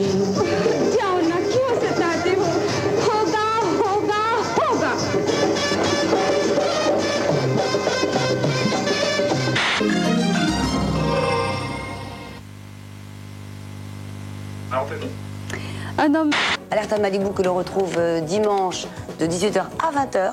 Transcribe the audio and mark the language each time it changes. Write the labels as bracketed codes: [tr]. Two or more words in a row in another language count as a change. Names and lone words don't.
[hi] जाओ ना क्यों सताते हो होगा होगा होगा [fr] Un homme. Alerte à Malibu que l'on retrouve dimanche de 18h à 20h.